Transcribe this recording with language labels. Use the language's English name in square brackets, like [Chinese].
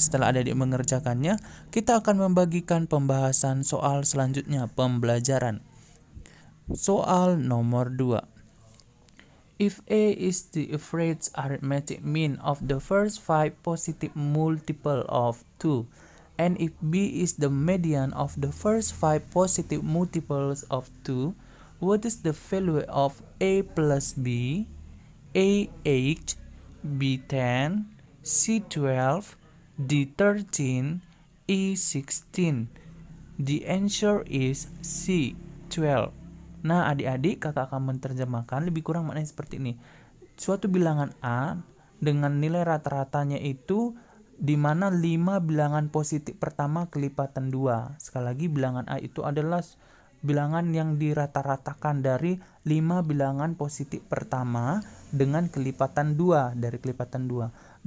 [Indonesian] Setelah adik-adik mengerjakannya, kita akan membagikan pembahasan soal selanjutnya, pembelajaran. Soal nomor 2. [English] If A is the average arithmetic mean of the first 5 positive multiple of 2, and if B is the median of the first 5 positive multiples of 2, what is the value of A plus B, A 8, B 10, C 12, D 13, E 16? The answer is C 12. [Indonesian] Nah, adik-adik, kakak akan menerjemahkan lebih kurang maknanya seperti ini. Suatu bilangan A dengan nilai rata-ratanya itu di mana 5 bilangan positif pertama kelipatan 2. Sekali lagi, bilangan A itu adalah bilangan yang dirata-ratakan dari 5 bilangan positif pertama dengan kelipatan 2 dari kelipatan 2.